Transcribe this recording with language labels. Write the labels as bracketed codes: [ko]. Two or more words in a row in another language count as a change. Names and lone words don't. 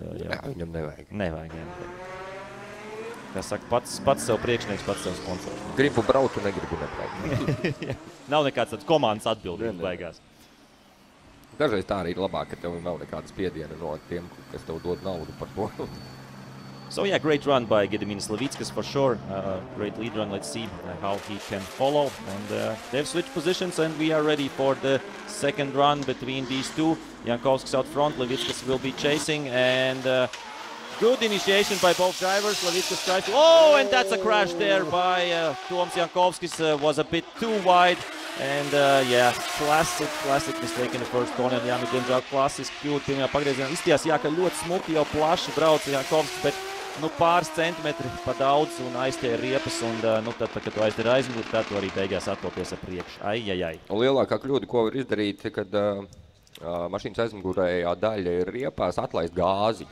[lv] Jā, viņam nevajag. Nevajag, jā. Kā saka, pats sev priekšnieks, pats sev sponsors. Gribu braukt un negribu nebraukt. Nav nekāds tāds komandas atbildības beigās. Dažreiz tā arī ir labāk, ka tev nav nekādas spiediena no tiem, kas tev dod naudu par to. [en] So yeah, great run by Gediminas Levickis for sure. Great lead run. Let's see how he can follow. And they've switched positions, and we are ready for the second run between these two. Jankovskis out front, Levickis will be chasing, and good initiation by both drivers. Levickis tries to, oh, and that's a crash there by Toms Jankovskis. Was a bit too wide. And yeah, classic mistake in the first corner. [lv] Jā, nu, diemžēl klasiski kļūda pirmajā pagriezienā. Izstījās, jā, ka ļoti smuki jau plaši brauca Jankovskis, bet nu, pāris centimetri pa daudz un aizķēra riepas. Un nu, tad, kad tu aizķēri aizmuguri, tad tu arī beigās attopies ar priekšu. Ai. Un lielākā kļūda, ko var izdarīt, kad mašīnas aizmugurējā daļa ir riepās, atlaist gāzi.